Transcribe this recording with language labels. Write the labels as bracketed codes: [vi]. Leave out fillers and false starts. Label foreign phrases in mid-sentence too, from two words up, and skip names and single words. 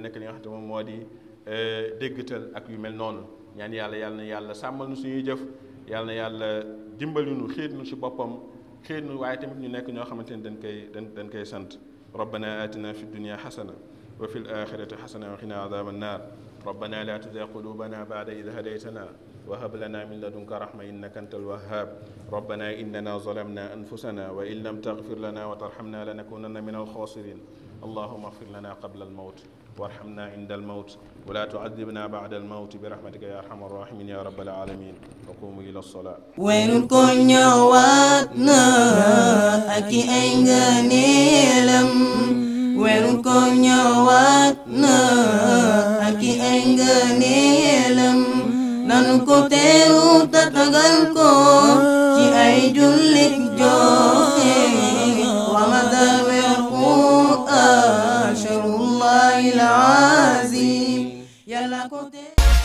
[wo] ne que li nga xamante moom moo di déggtal ak yu mel noonu ñaan yàlla na yàlla sàmmal nu suñuy jëf yàlla na yàlla dimbali nu xiir nu ci boppam xiir nu waaye tamit ñu nekk ñoo xamante ni dañ koy sant [ar] ربنا آتنا في الدنيا حسنة وفي الآخرة حسنة وقنا عذاب النار ربنا لا تزغ قلوبنا بعد إذ هديتنا وهب لنا من لدنك رحمة إنك أنت الوهاب ربنا إننا ظلمنا أنفسنا وإن لم تغفر لنا وترحمنا لنكونن من الخاسرين اللهم اغفر لنا قبل الموت وارحمنا عند الموت ولا تعذبنا بعد الموت برحمتك يا أرحم الراحمين يا رب العالمين وقوموا إلى الصلاة [wo] weeru ko ñëwaat na ak ay ngëneelam weeru ko ñëwaat na ak ay ngëneelam nanu ko teeru tatagal ko ci ay jullit joxe Ramadan weeru Qur'an [ar] شهر الله العظيم [wo] yàlla ko teeru